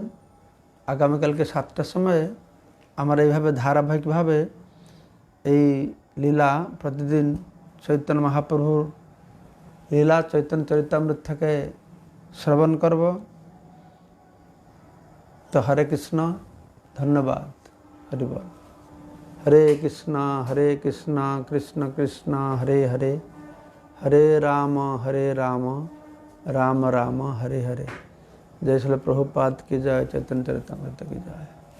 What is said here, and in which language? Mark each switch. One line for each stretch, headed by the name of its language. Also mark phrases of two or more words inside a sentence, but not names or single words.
Bangla: আগামীকালকে 7টার সময় আমরা এইভাবে ধারাবাহিকভাবে এই লীলা প্রতিদিন চৈতন্য মহাপ্রভুর লীলা চৈতন্য চরিতামৃত থেকে শ্রবণ করব। তো হরে কৃষ্ণ, ধন্যবাদ। হরি বল। হরে কৃষ্ণ কৃষ্ণ কৃষ্ণ হরে হরে, হরে রাম রাম রাম হরে হরে।
Hindi: जय श्री प्रभुपाद की जय, चैतन्य चरितामृत की जय।